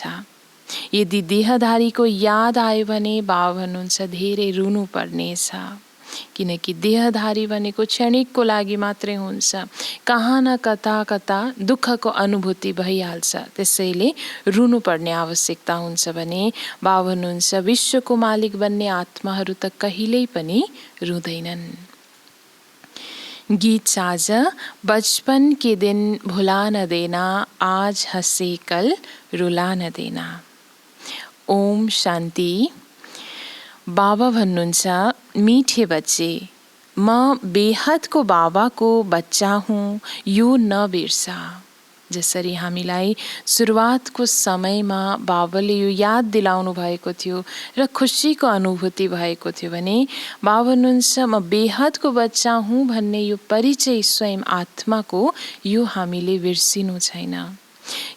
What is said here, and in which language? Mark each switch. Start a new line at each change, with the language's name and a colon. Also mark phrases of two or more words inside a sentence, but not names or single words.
Nepali: यदि देहधारीको याद आयो भने बाबा भन्नुहुन्छ धेरै रुनु पर्नेछ, किनकि देहधारी भनेको क्षणिकको लागि मात्रै हुन्छ। कहाँ न कता कता दुःखको अनुभूति भइहाल्छ, त्यसैले रुनु पर्ने आवश्यकता हुन्छ भने बाबा भन्नुहुन्छ, विश्वको मालिक बन्ने आत्माहरू त कहिल्यै पनि रुँदैनन्। गीत साझ।
Hindi: बचपन के दिन भुला न देना, आज हंसे कल रुला न देना।
Nepali: ओम शान्ति। बाबा भन्नुहुन्छ,
Hindi: मीठे बच्चे,
Nepali: म बेहदको बाबाको बच्चा हुँ, यो नबिर्सा। जसरी हामीलाई सुरुवातको समयमा बाबाले यो याद दिलाउनु भएको थियो र खुसीको अनुभूति भएको थियो भने बाबा भन्नुहुन्छ, म बेहदको बच्चा हुँ भन्ने यो परिचय स्वयं आत्माको, यो हामीले बिर्सिनु छैन।